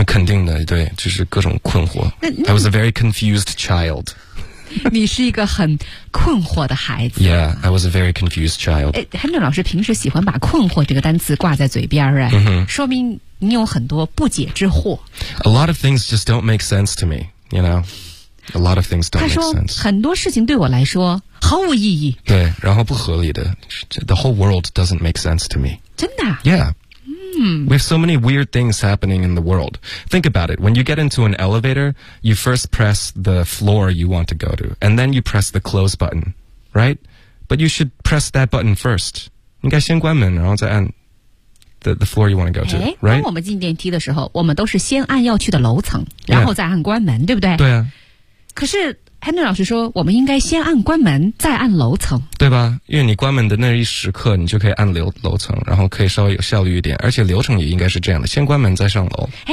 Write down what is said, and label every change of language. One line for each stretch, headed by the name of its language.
Chinese: 肯定的，对，就是各种困惑。
English: I was a very confused child.
Chinese: 你是一个很困惑的孩子。
English: Yeah, I was a very confused child.
Chinese: 亨顿老师平时喜欢把困惑这个单词挂在嘴边儿，说明你有很多不解之惑。
English: A lot of things just don't make sense to me, you know. A lot of things don't make sense.
Chinese: 他说很多事情对我来说毫无意义。对，然后不合理的。
English: The whole world doesn't make sense to me.
Chinese: 真的？
English: Yeah. We have so many weird things happening in the world. Think about it. When you get into an elevator, you first press the floor you want to go to, and then you press the close button, right? But you should press that button first. 应该先关门，然后再按。 The floor you want to go to, right?
Chinese: 当我们进电梯的时候，我们都是先按要去的楼层，然后再按关门，对不对？对啊。可是 Henry 老师说我们应该先按关门再按楼层，对吧？因为你关门的那一时刻你就可以按楼层，然后可以稍微有效率一点，而且流程也应该是这样的，先关门再上楼。